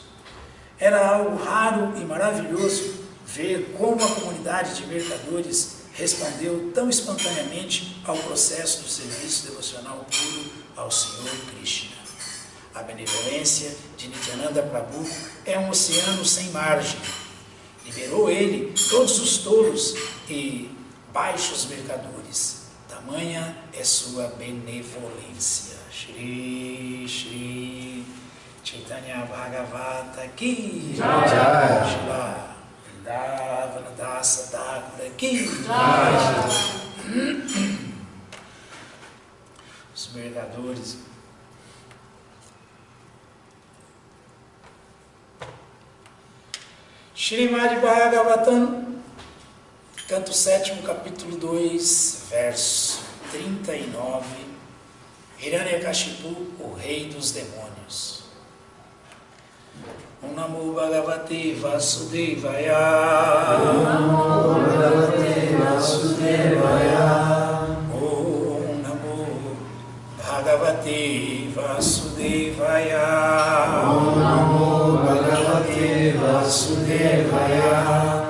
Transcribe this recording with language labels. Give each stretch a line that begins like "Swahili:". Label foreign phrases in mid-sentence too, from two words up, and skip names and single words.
Portuguese: Era algo raro e maravilhoso ver como a comunidade de mercadores respondeu tão espontaneamente ao processo do serviço devocional puro ao Senhor Krishna. A benevolência de Nityananda Prabhu é um oceano sem margem. Liberou ele todos os tolos e baixos mercadores. Tamanha é sua benevolência.
Hindi: श्री श्री चैतन्य भागवत की जय. शिला वृन्दावन दास ठाकुर की जय.
Portuguese: Os mercadores. Srimad Bhagavatam, canto 7º, capítulo 2, verso 39. Hiranyakashipu, o rei dos demônios.
Sanskrit: ॐ नमो भगवते वासुदेवाय. ॐ नमो भगवते वासुदेवाय. ॐ नमो भगवते वासुदेवाय. ॐ नमो भगवते वासुदेवाय.